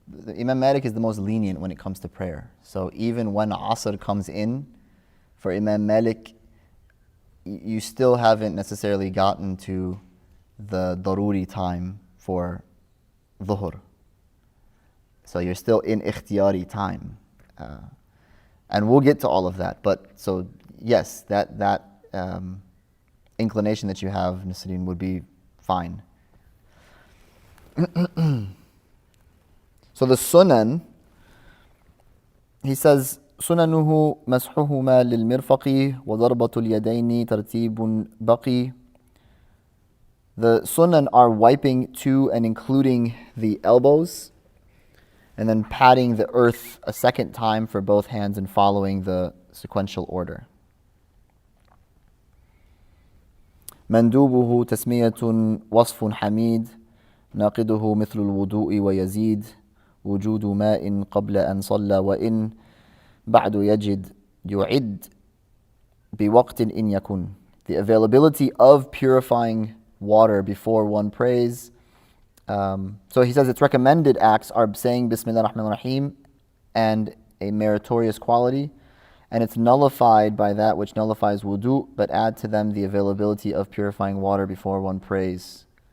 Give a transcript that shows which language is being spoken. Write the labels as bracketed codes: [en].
[en] Imam Malik is the most lenient when it comes to prayer. So even when Asr comes in, for Imam Malik, you still haven't necessarily gotten to the daruri time for dhuhr. So you're still in ikhtiyari time. And we'll get to all of that. But so yes, that inclination that you have, Nasreen, would be fine. So the sunan, he says, [ar] سننه مسحهما للمرفق وضربة اليدين ترتيب بقي. [en] The sunan are wiping to and including the elbows, and then patting the earth a second time for both hands and following the sequential order. [ar] مندوبه تسمية وصف حميد ناقضه مثل الوضوء ويزيد وجود ماء قبل أن صلى وإن بعد يجد يعد بوقت إن يكن. [en] The availability of purifying water before one prays. So he says its recommended acts are saying Bismillah ar-Rahman ar-Rahim and a meritorious quality, and it's nullified by that which nullifies wudu, but add to them the availability of purifying water before one prays.